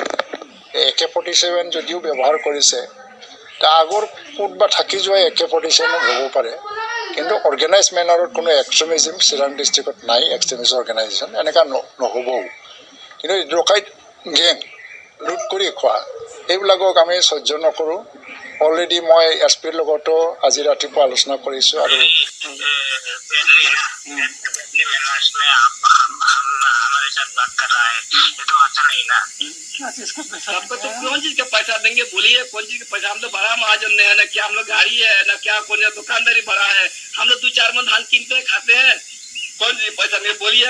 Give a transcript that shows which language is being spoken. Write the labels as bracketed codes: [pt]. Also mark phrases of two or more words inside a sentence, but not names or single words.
[as] AK-47 যদিও ব্যৱহাৰ কৰিছে, তাৰ আগৰ ক'তবা থাকি যোৱা AK-47 হ'ব পাৰে, কিন্তু [en] organised manner [as] কোনো এক্সট্ৰিমিজিম চিৰাং ডিষ্ট্ৰিক্টত নাই। [en] extremist organisation [as] এনেকুৱা নহ'বও, কিন্তু ডকাইত গেং লুট কৰি খোৱা এইবিলাকক আমি সহ্য নকৰোঁ। অলৰেডি মই SP লগতো আজি ৰাতিপুৱা আলোচনা কৰিছোঁ আৰু [hi] आपको तो कौन चीज का पैसा देंगे बोलिए, कौन चीज का पैसा? हम तो बड़ा महाजन है ना, क्या हम लोग गाड़ी है ना, क्या कौन दुकानदारी बड़ा है? हम लोग 2-4 मन धान कीनते हैं खाते हैं, कौन चीज पैसा नहीं बोलिए।